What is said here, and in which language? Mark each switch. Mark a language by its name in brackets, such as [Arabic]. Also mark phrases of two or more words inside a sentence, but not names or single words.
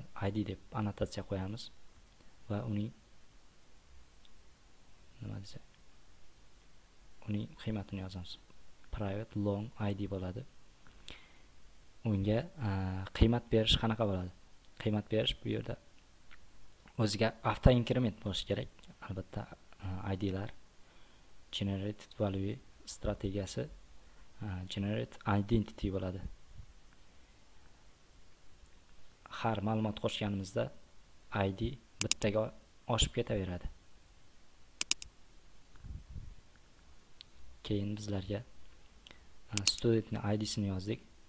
[Uzbek] ID deb annotatsiya qo'yamiz va uning qiymatini yozamiz. Private long ID bo'ladi. Unga qiymat berish qanaqa bo'ladi? Qiymat berish bu yerda o'ziga [English] auto increment [Uzbek] bo'lishi kerak. Albatta, ID'lar [English] generated value [Uzbek] strategiyasi [English] generate identity [Uzbek] bo'ladi. Har ma'lumot qo'shganimizda ID bittaga oshib ketaveradi. Keyin bizlarga studentning ID'sini yozdik.